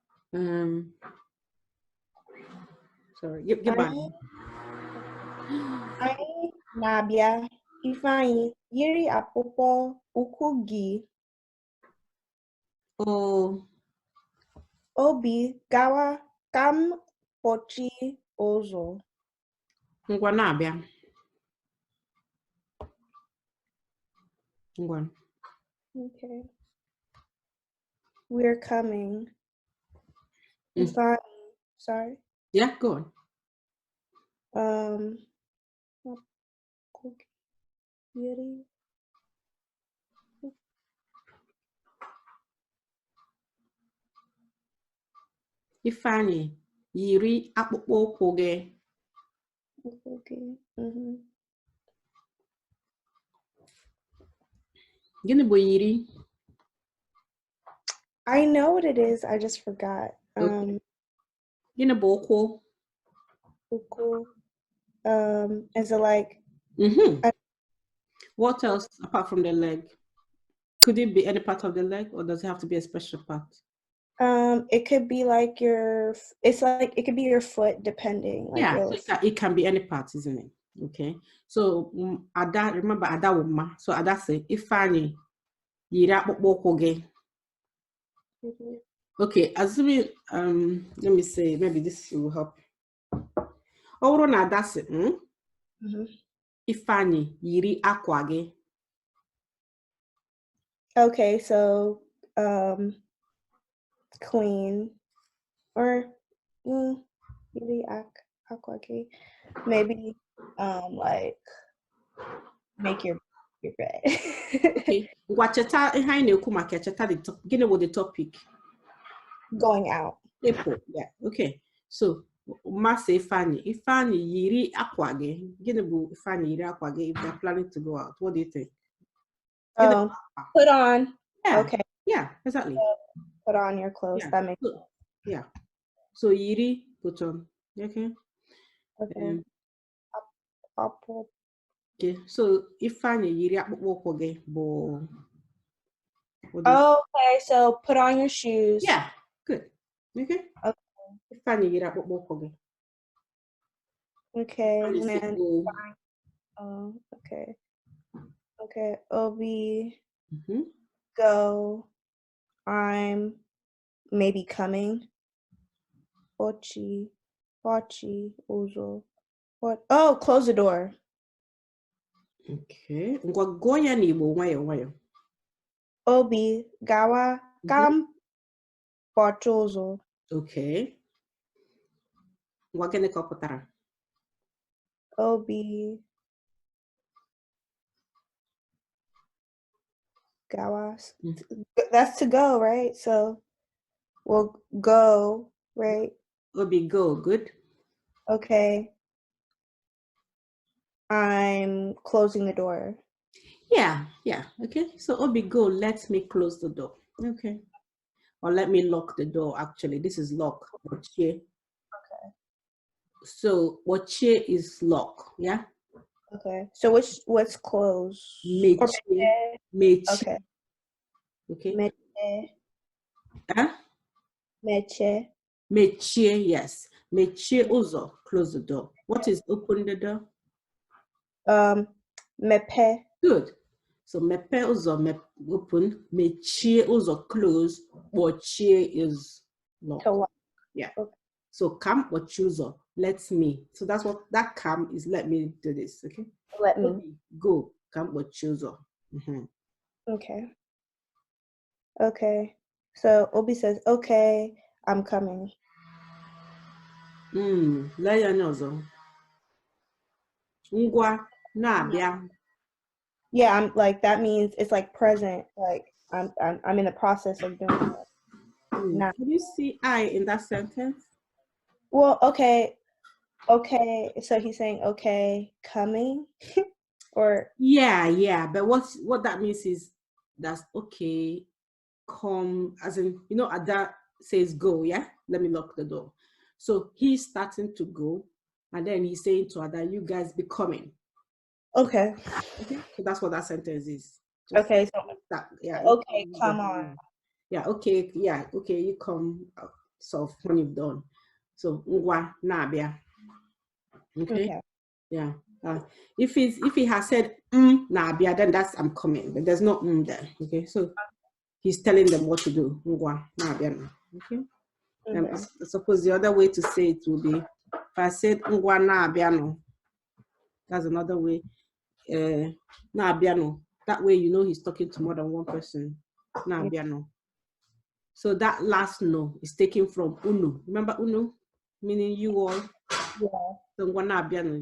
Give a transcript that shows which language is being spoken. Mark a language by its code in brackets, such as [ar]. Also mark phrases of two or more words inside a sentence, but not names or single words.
[en] Sorry. Get back. [ig] Anyị na-abịa. Ifeanyi, yiri akpụkpọ ụkwụ gị. Oh. Obi, gawa ka m kpọchie ụzọ. Ngwa na-abịa. Ngwa. [en] Okay. We're coming. Ifeanyi, sorry. Yeah, go on. [ig] Yiri. Ifeanyi, yiri akpụkpọ ụkwụ gị. [en] Okay. [ig] Gịnị bụ yiri? [en] I know what it is. I just forgot. [ig] Gịnị bụ ụkwụ? Ụkwụ. [en] Is it like? What else apart from the leg? Could it be any part of the leg, or does it have to be a special part? It could be like it could be your foot, depending. Like yeah, so it can be any part, isn't it? Okay. So Ada, remember Ada Wuma. So Ada say, [ig] Ifeanyi, yiri akpụkpọ ụkwụ gị. [en] Okay, assuming let me say, maybe this will help. [ig] Oro na Ada say, Ifeanyi, yiri akwa gị. [en] Okay, so clean or [ig] yiri akwa gị. [en] Maybe like make your bed. [ig] Okay. Wacheta ihe anyị na-ekwu maka cheta [en] the top. [ig] Gịnị bụ [en] the topic? Going out. April. Yeah. Okay. So Masa Ifeanyi yiri akwa gị. [ig] Gịnị bụ Ifeanyi yiri akwa gị [en] if they're planning to go out? What do you think? Put on. Yeah. Okay. Yeah, exactly. Put on your clothes. Yeah. That makes sense. Yeah. So yiri, put on. Okay. Okay. Okay. [ig] So Ifeanyi yiri akpụkpọ ụkwụ gị bụ. [en] Okay. So put on your shoes. Yeah. Good. Okay. [ig] Ifeanyi yiri akpụkpọ ụkwụ gị. [en] Okay. And then. Okay. Okay. Obi. Go. I'm maybe coming. [ig] Bochi. Uzo. What? [en] Oh, close the door. Okay. [ig] Ngwa gụọ ya n'Igbo nwayọ nwayọ. Obi, gawa kam kpọchie ụzọ. Okay. Ngwa gịnị ka ọ pụtara? Obi, gawa. [en] That's to go, right? So we'll go, right? Obi, go. Good. Okay. I'm closing the door. Yeah. Okay. So Obi, go. Let me close the door. Okay. Or let me lock the door. Actually, this is lock. Okay. So Bochie is lock. Yeah. Okay. So what's close? [ig] Meche. [en] Okay. Okay. [ig] Meche. [en] Huh? [ig] Meche. Mechie, yes. Mechie uzo, [en] close the door. What is open the door? [ig] Mepe. [en] Good. So [ig] mepe uzo, [en] open. [ig] Mechie uzo, [en] close. Bochie is lock. Yeah. Okay. So [ig] kam bochie uzo, [en] let me. So that's what that kam is. Let me do this. Okay. Let me [ig] go. Kam bochie uzo. [en] Okay. Okay. So Obi says, "Okay, I'm coming." [ig] Ngwa na-abịa. [en] Yeah, I'm like that means it's like present. Like I'm in the process of doing it. Now, can you see I in that sentence? Well, okay. So he's saying, "Okay, coming," or yeah. But what that means is that's okay. Come, as in Ada says go. Yeah, let me lock the door. So he's starting to go, and then he's saying to Ada, "You guys be coming." Okay. So that's what that sentence is. Okay. So that, yeah. Okay, come on. Yeah. Okay. Yeah. Okay. You come. self when you've done. [ig] So ngwa na-abịa. [en] Okay? Yeah. If he has said na-abịa, then that's I'm coming. But there's no there. Okay. So he's telling them what to do. [ig] Ngwa na-abịa no. Okay. [en] I suppose the other way to say it will be, if I said [ig] ngwa na-abịa no, [en] that's another way. [ig] Na-abịa no. [en] That way you know he's talking to more than one person. [ig] Na-abịa no. [en] So that last no is taken from unu. Remember unu? Meaning you all. Yeah. [ig] So ngwa na-abịa no.